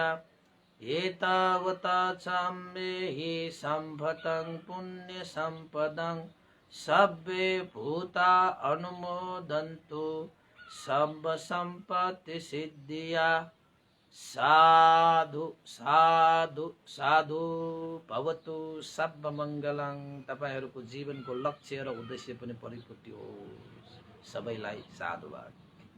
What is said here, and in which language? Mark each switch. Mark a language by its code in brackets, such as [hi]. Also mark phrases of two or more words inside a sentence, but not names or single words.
[pi] एतावता सम्मेहि सम्भतं पुण्य सम्पदं सर्वे भूता अनुमोदन्तु सर्व सम्पत्ति सिद्धिया। साधु साधु साधु। भवतु सब मङ्गलङ। [ne] तपाईहरूको जीवनको लक्ष्य र उद्देश्य पनि परिपूर्ति होस्। सबैलाई साधुवाद।